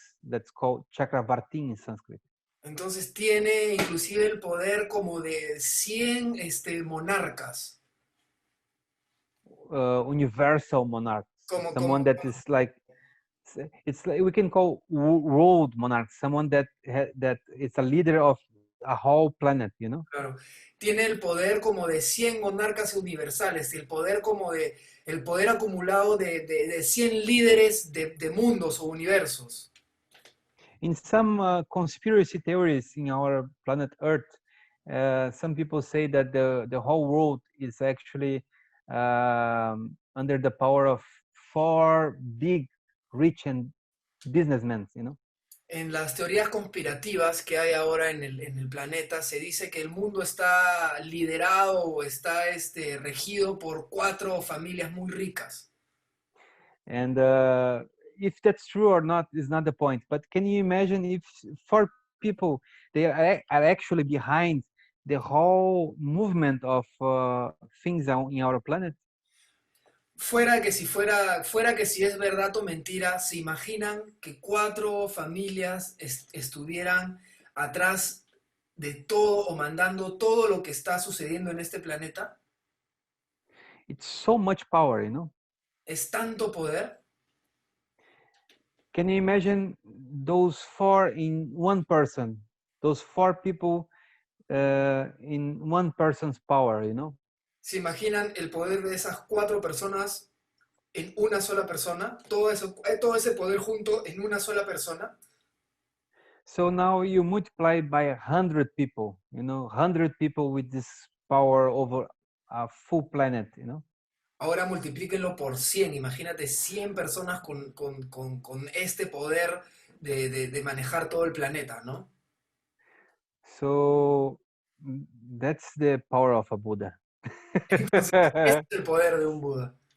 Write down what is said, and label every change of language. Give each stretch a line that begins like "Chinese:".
English: That's called Chakravarti in Sanskrit.
Spanish: Entonces tiene inclusive el poder como de 100 monarcas.
English: Universal monarchs.
Spanish: Como,
English: That is like, it's like we can call world monarch, someone that is a leader of a whole planet, you know.
Spanish: Claro, tiene el poder como de 100 monarcas universales, el poder como de el poder acumulado de 100 líderes de mundos o universos.
English: In some conspiracy theories in our planet Earth, some people say that the whole world is actually under the power of 4 big, rich and businessmen, you know.
Spanish: En las teorías conspirativas que hay ahora en el planeta, se dice que el mundo está liderado o está regido por 4 familias muy ricas.
English: And if that's true or not is not the point. But can you imagine if 4 people, they are actually behind the whole movement of things in our planet?
Spanish: Fuera que si es verdad o mentira, ¿se imaginan que 4 familias estuvieran atrás de todo o mandando todo lo que está sucediendo en este planeta?
English: It's so much power, you know.
Spanish: Es tanto poder.
English: Can you imagine those 4 in one person? Those 4 people in one person's power, you know.
Spanish: ¿Se imaginan el poder de esas 4 personas en una sola persona? Todo ese poder junto en una sola persona.
English: So now you multiply by 100 people, you know, 100 people with this power over a full planet, you know.
Spanish: Ahora multiplíquenlo por 100. Imagínate 100 personas con este poder de manejar todo el planeta, ¿no?
English: So that's the power of a Buddha.
Spanish: Entonces, este es el poder de un Buda.